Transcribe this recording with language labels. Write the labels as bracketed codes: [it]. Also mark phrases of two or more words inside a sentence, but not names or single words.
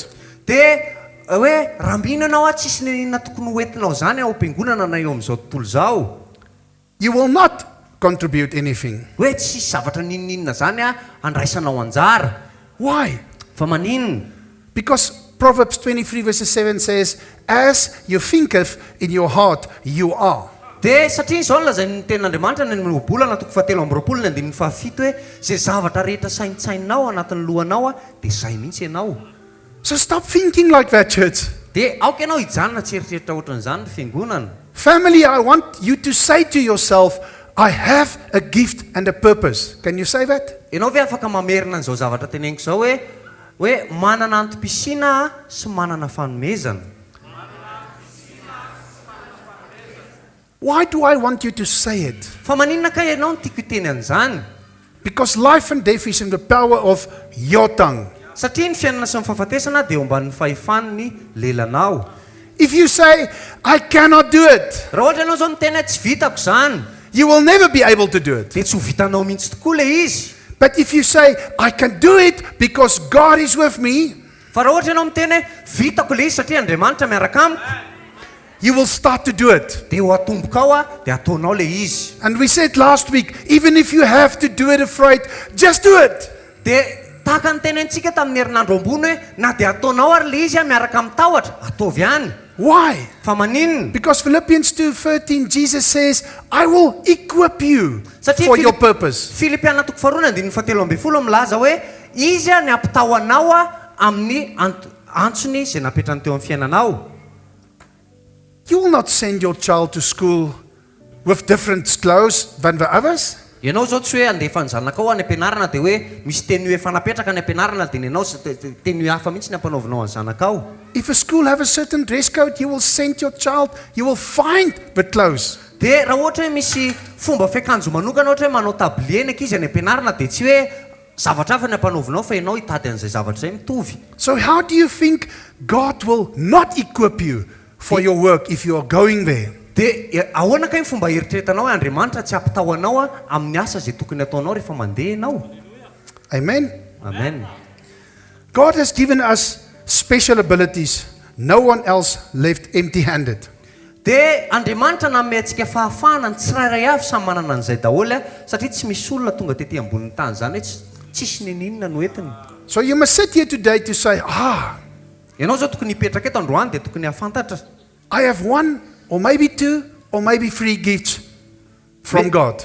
[mg] Dia hoe raha mino ianao tsisy ny inona tokony hoentinao zany ao am-piangonana na eo amin'izao tontolo izao, [en] you will not contribute anything. [mg] hoe tsisy zavatra ninninona zany andraisanao anjara. [en] Why? [mg] Fa maninona? [en] Because Proverbs 23 verses 7 says, as you thinketh in your heart, you are. [mg] Dia satria izao nolaza ny ten'Andriamanitra ny obolana toko 7:7 hoe zay zavatra rehetra saintsainao anatin'ny lohanao dia zay mihitsy ianao. [en] So stop thinking like that, church. [mg] Dia aoka ianao hijanona tseritreritra ohatran'izany ny fiangonana. [en] Family, I want you to say to yourself, I have a gift and a purpose. Can you say that? [mg] Ianao ve afaka mamerina an'izao zavatra teneniko izao hoe manana antom-pisiana sy manana fanomezana. [en] Why do I want you to say it? [mg] Fa maninona ka ianao no tiako hiteny an'izany? [en] Because life and death is in the power of your tongue. [mg] Satria ny fiainana sy ny fahafatesana dia eo ambanin'ny fahefan'ny lelanao. [en] If you say, I cannot do it, [mg] Raha ohatra ianao zao miteny tsy vitako zany, [en] you will never be able to do it. [mg] dia tsy ho vitanao mihitsy tokoa le izy. [en] But if you say, I can do it because God is with me, [mg] Fa raha ohatra ianao miteny vitako le izy satria Andriamanitra miaraka amiko, [en] you will start to do it. [mg] dia ho atomboka ao dia ataonao le izy. [en] And we said last week, even if you have to do it afraid, just do it. [mg] Dia tahaka ny tenentsika tamin'ny herinandro ambony hoe na dia ataonao ary le izy miaraka amin'ny tahotra, ataovy ihany. [en] Why? [mg] Fa maninona? [en] Because Philippians 2:13, Jesus says, I will equip you for your purpose. [mg] Filipiana 2:17 milaza hoe izy ny ampitahoanao amin'ny antsony izay napetrany teo amin'ny fiainanao. [en] You will not send your child to school with different clothes than the others. [mg] Ianao zao tsy hoe andefa ny zanakao any am-pianarana dia hoe misy tenue efa napetraka any am-pianarana dia ianao tenue hafa mihitsy ny ampanaovinao any zanakao. [en] If a school have a certain dress code, you will send your child, you will find the clothes. [mg] Dia raha ohatra hoe misy fomba fiakanjo manokana ohatra hoe manao tablier ny ankizy any am-pianarana dia tsy hoe zavatra hafa ny ampanaovinao fa ianao hitady an'izay zavatra izay mitovy. [en] So how do you think God will not equip you for your work if you are going there? [mg] Dia ahoana kay fomba eritreretanao hoe Andriamanitra tsy ampitahoanao amin'ny asa izay tokony ataonao rehefa mandeha ianao. [en] Amen. Amen. God has given us special abilities. No one else left empty-handed. [mg] Dia Andriamanitra nanome antsika fahafahana ny tsirairay avy samy manana an'izay daholo satria tsy misy olona tonga tetỳ ambonin'ny tany zany hoe tsisy ninninona no entiny. [en] So you must sit here today to say, [mg] Ianao zao tokony hipetraka eto androany dia tokony hafantatra. [en] I have one or maybe two or maybe three gifts from God.